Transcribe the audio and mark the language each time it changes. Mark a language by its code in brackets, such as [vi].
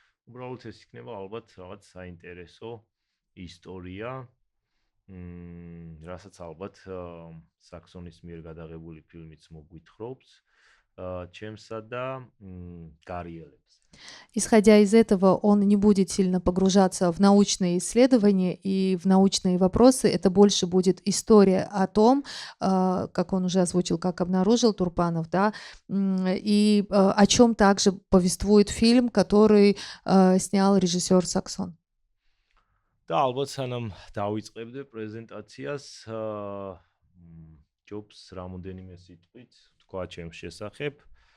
[ka] უბრალოდ ეს იქნება ალბათ რაღაც საინტერესო ისტორია, რასაც ალბათ საქსონის მიერ გადაღებული ფილმიც მოგვითხრობს ჩემსა და გარიელებს. [ru] Исходя из этого, он не будет сильно погружаться в научные исследования и в научные вопросы. Это больше будет история о том, как он уже озвучил, как обнаружил Турпанов, да, и о чем также повествует фильм, который снял режиссер Саксон. [ka] და ალბათ სანამ დავიწყებდე პრეზენტაციას, ჯობს რამოდენიმე სიტყვით თქვა ჩემს შესახებ.